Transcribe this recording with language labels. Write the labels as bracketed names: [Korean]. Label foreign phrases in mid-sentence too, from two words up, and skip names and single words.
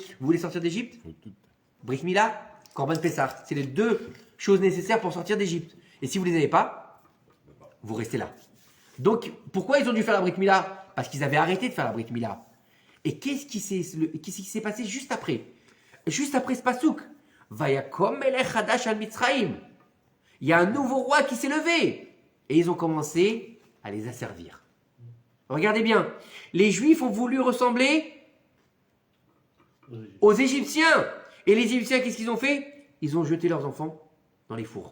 [French] Vous voulez sortir d'Égypte? [Hebrew] ברית מילה, קרבן פסח. [French] C'est les deux choses nécessaires pour sortir d'Égypte. Et si vous ne les avez pas, vous restez là. Donc, pourquoi ils ont dû faire la [Hebrew] ברית מילה? [French] Parce qu'ils avaient arrêté de faire la [Hebrew] ברית מילה. [French] Et qu'est-ce qui s'est passé juste après? Juste après ce pasouk. [Hebrew] ויקם מלך חדש על מצרים. [French] Il y a un nouveau roi qui s'est levé. Et ils ont commencé à les asservir. Regardez bien. Les Juifs ont voulu ressembler aux Égyptiens. Et les Égyptiens, qu'est-ce qu'ils ont fait? Ils ont jeté leurs enfants dans les fours.